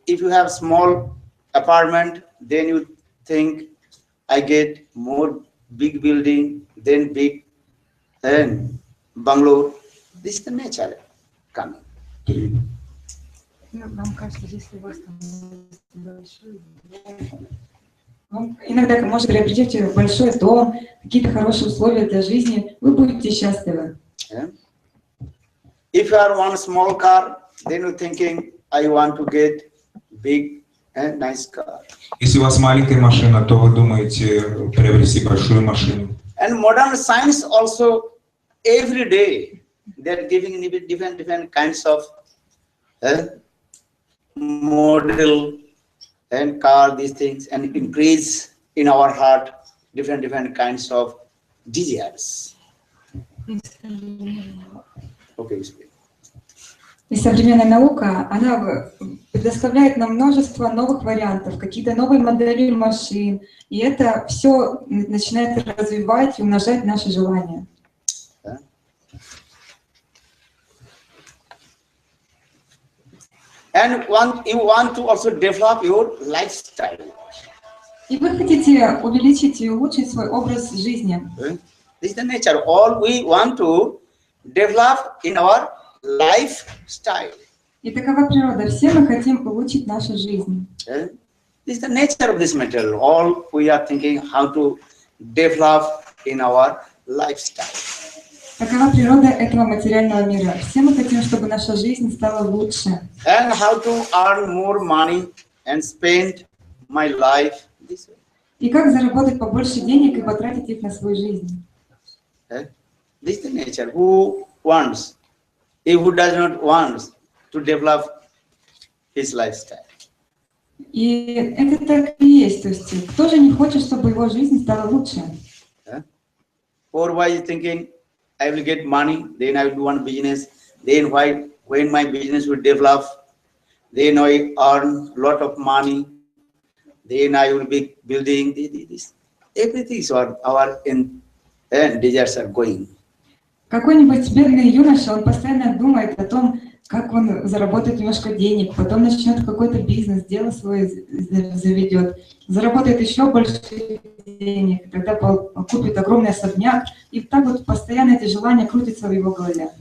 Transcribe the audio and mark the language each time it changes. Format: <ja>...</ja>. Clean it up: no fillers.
<en>If you have small apartment, then you think, I get more big building, then big, then bungalow. This is the nature coming.</en> <ru>Нам кажется, если у вас там большой дом, иногда может приобретете большой дом, какие-то хорошие условия для жизни, вы будете счастливы.</ru> <en>If you are one small car, then you're thinking, I want to get big and nice car.</en> <ru>Если у вас маленькая машина, то вы думаете приобрести большую машину.</ru> <en>And modern science also every day they are giving different kinds of model and car, these things, and increase in our heart different kinds of desires. Okay,</en> <ru>И современная наука, она предоставляет нам множество новых вариантов, какие-то новые модели машин, и это все начинает развивать и умножать наши желания.</ru> <en>And you want to also develop your lifestyle. И вы хотите увеличить и улучшить свой образ жизни. This is the nature. All we want to develop in our lifestyle.</en> <ru>И такова природа. Все мы хотим улучшить нашу жизнь.</ru> <en>This is the nature of this material. All we are thinking how to develop in our lifestyle.</en> <ru>Такова природа этого материального мира. Все мы хотим, чтобы наша жизнь стала лучше.</ru> <en>And how to earn more money and spend my life this way.</en> <ru>И как заработать побольше денег и потратить их на свою жизнь.</ru> <en>This is the nature. Who wants, he who does not want to develop his lifestyle.</en> <ru>И это так и есть. То есть кто же не хочет, чтобы его жизнь стала лучше?</ru> <en>Or why is thinking, I will get money, then I will do one business, then when my business will develop, then I earn a lot of money, then I will be building this. Everything is our desires are going.</en> <ru>Какой-нибудь бедный юноша, он постоянно думает о том, как он заработает немножко денег, потом начнет какой-то бизнес, дело свое заведет, заработает еще больше денег, тогда купит огромный особняк, и так вот постоянно эти желания крутятся в его голове.</ru>